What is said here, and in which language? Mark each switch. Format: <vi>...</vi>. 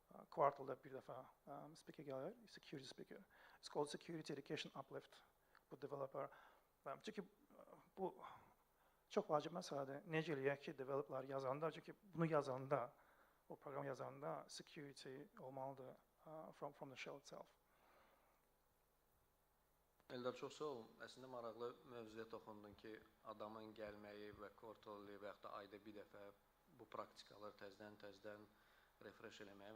<az>Quartalda bir dəfə speaker gəlir, security speaker.</az> <en>It's called Security Education Uplift.</en> <az>Bu developer. Çünki bu çox vacib məsələdir. Necə eləyək ki, developerlar yazanda, çünki bunu yazanda, o proqram yazanda security olmalıdır</az> <en>from the shell itself.</en> <az>Eldar, çox sağ olun. Əslində maraqlı mövzuya toxundun ki, adamın gəlməyi və quarterly və yaxud da ayda bir dəfə bu praktikalar təzədən refresh eləməyə.</az>